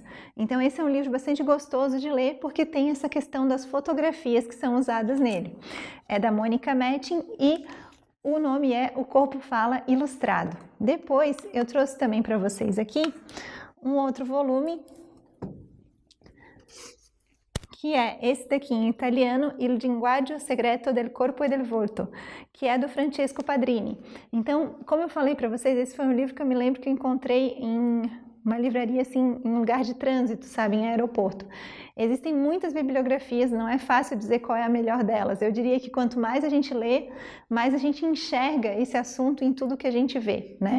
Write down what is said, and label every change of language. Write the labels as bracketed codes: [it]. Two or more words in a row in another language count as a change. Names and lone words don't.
[pt] Então, esse é um livro bastante gostoso de ler, porque tem essa questão das fotografias que são usadas nele. É da Mônica Mettin e o nome é O Corpo Fala Ilustrado. Depois, eu trouxe também para vocês aqui um outro volume, que é esse daqui em italiano, Il linguaggio segreto del corpo e del volto, que é do Francesco Padrini. Então, como eu falei para vocês, esse foi um livro que eu me lembro que eu encontrei em uma livraria, assim, em um lugar de trânsito, sabe, em aeroporto. Existem muitas bibliografias, não é fácil dizer qual é a melhor delas. Eu diria que quanto mais a gente lê, mais a gente enxerga esse assunto em tudo que a gente vê, né?